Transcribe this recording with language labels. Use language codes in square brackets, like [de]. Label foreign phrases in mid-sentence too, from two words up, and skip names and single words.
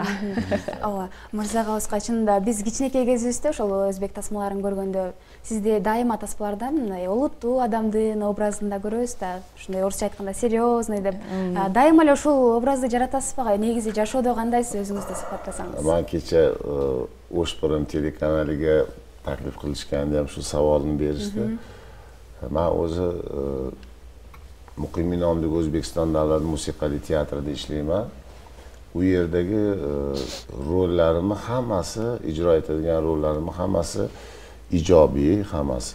[ky] Ооба, Мырзагабызга чынында биз кичинекей кезибизде ошол өзбек тасмаларын көргөндө сизди дайыма тасмалардан мындай олуттуу адамдын образында көрөбүз да, ушундай орусча айтканда серьезный деп. Дайыма эле ушул образды жаратасызбы? Негизи жашоодо кандайсыз өзүңүздү сыпаттасаңыз? [uz] Мен кече Ошборон телеканалига taklif qilishganda ham shu savolni berishdi. Men o'zi Muqimiy nomli O'zbekiston davlat musiqali teatrida ishlayman. U yerdagi rollarimni hammasi, ijro etadigan rollarimni hammasi ijobiy, hammasi.